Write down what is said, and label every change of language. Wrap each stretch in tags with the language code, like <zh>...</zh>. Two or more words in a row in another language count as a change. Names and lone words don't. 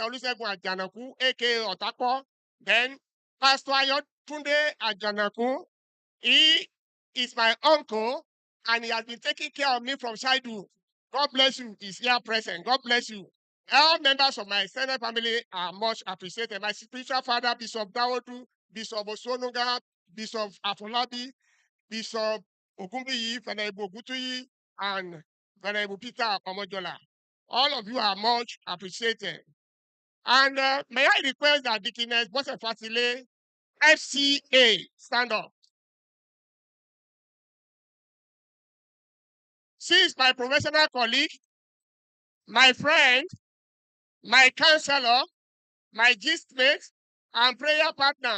<en>Olusegun Ajanaku, aka Otako, then Pastor Ayotunde Ajanaku, he is my uncle, and he has been taking care of me from childhood. God bless you. He's here present. God bless you. All members of my extended family are much appreciated. My spiritual father, Bishop Dawodu, Bishop Osonuga, Bishop Afolabi, Bishop Ogunbiyi, Venerable Ogutuyi, and Venerable Peter Omojola. All of you are much appreciated. And may I request that Deaconess Bose Fatile, FCA, stand up. She is my professional colleague, my friend, my counselor, my gistmate, and prayer partner.</en>